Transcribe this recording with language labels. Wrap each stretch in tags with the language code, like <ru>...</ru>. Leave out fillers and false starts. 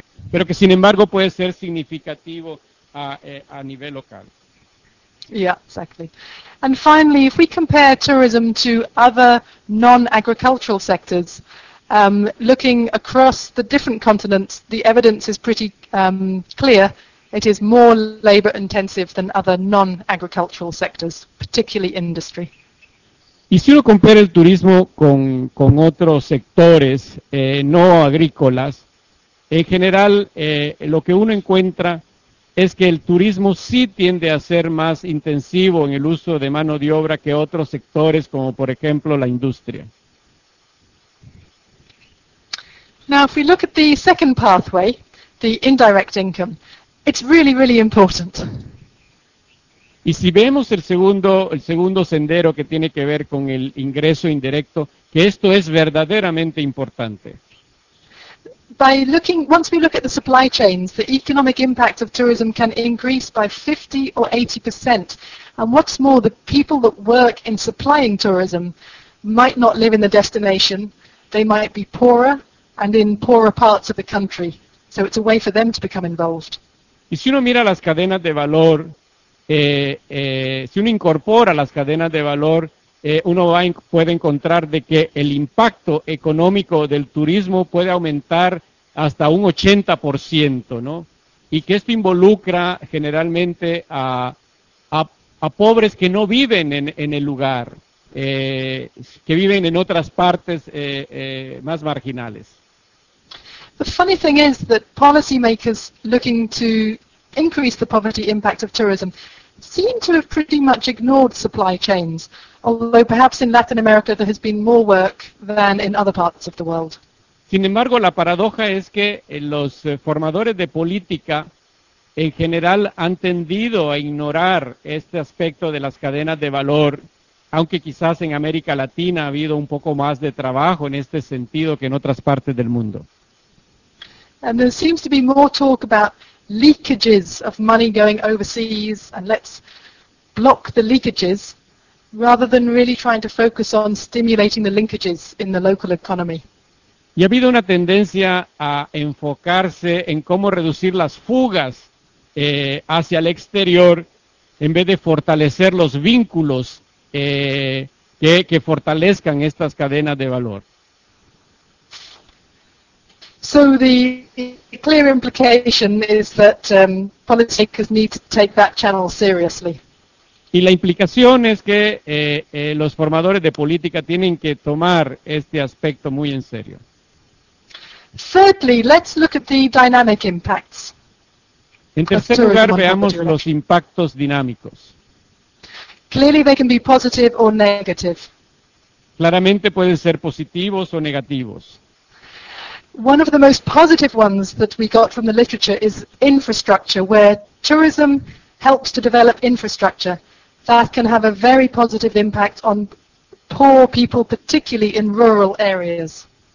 <es>Pero que sin embargo puede ser significativo a nivel local.</es> <en>Yeah, exactly. And finally, if we compare tourism to other non-agricultural sectors, looking across the different continents, the evidence is pretty clear. It is more labor intensive than other non-agricultural sectors, particularly industry.</en> <es>Y si uno compara el turismo con otros sectores no agrícolas, en general lo que uno encuentra es que el turismo sí tiende a ser más intensivo en el uso de mano de obra que otros sectores, como por ejemplo la industria.</es> <en>Now, if we look at the second pathway, the indirect income, it's really, really important.</en> <es>Y si vemos el segundo sendero que tiene que ver con el ingreso indirecto, que esto es verdaderamente importante.</es> <en>Once we look at the supply chains, the economic impact of tourism can increase by 50 or 80%. And what's more, the people that work in supplying tourism might not live in the destination, they might be poorer, and in poorer parts of the country. So it's a way for them to become involved.</en> <es>Y si uno mira las cadenas de valor, si uno incorpora las cadenas de valor, uno puede encontrar de que el impacto económico del turismo puede aumentar hasta un 80%, ¿no? Y que esto involucra generalmente a pobres que no viven en el lugar, que viven en otras partes más marginales.</es> <en>The funny thing is that policymakers looking to increase the poverty impact of tourism seem to have pretty much ignored supply chains, although perhaps in Latin America there has been more work than in other parts of the world.</en> <es>Sin embargo, la paradoja es que los formadores de política en general han tendido a ignorar este aspecto de las cadenas de valor, aunque quizás en América Latina ha habido un poco más de trabajo en este sentido que en otras partes del mundo.</es> <en>And there seems to be more talk about leakages of money going overseas and let's block the leakages rather than really trying to focus on stimulating the linkages in the local economy.</en> <es>Y ha habido una tendencia a enfocarse en cómo reducir las fugas hacia el exterior en vez de fortalecer los vínculos que fortalezcan estas cadenas de valor.</es> <en>So the clear implication is that policymakers need to take that channel seriously.</en> <es>Y la implicación es que los formadores de política tienen que tomar este aspecto muy en serio.</es> <en>Thirdly, let's look at the dynamic impacts.</en> <es>En tercer lugar, veamos los impactos dinámicos.</es> <en>Clearly they can be positive or negative.</en> <es>Claramente pueden ser positivos o negativos.</es> <en>One of the most positive ones that we got from the literature is infrastructure, where tourism helps to develop infrastructure. That can have a very positive impact on poor people, particularly in rural areas.</en>